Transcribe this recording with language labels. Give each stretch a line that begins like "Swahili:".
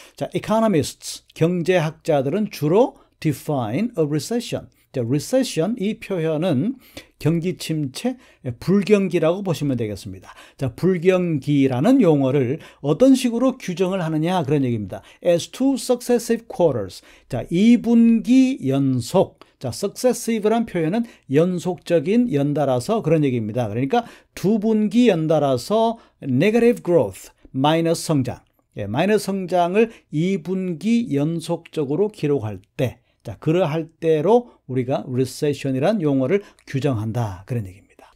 Korean: 자, Economists, 경제학자들은 주로
English: define a recession.
Korean: 자, recession 이 표현은 경기 침체, 불경기라고 보시면 되겠습니다. 자, 불경기라는 용어를 어떤 식으로 규정을 하느냐 그런 얘기입니다.
English: As two successive quarters.
Korean: 자, 2분기 연속. 자, successive란 표현은 연속적인 연달아서 그런 얘기입니다. 그러니까 2분기 연달아서
English: negative growth,
Korean: 마이너스 성장. 마이너스 성장을 2분기 연속적으로 기록할 때 자, 그러할 때로 우리가 recession이란 용어를 규정한다. 그런 얘기입니다.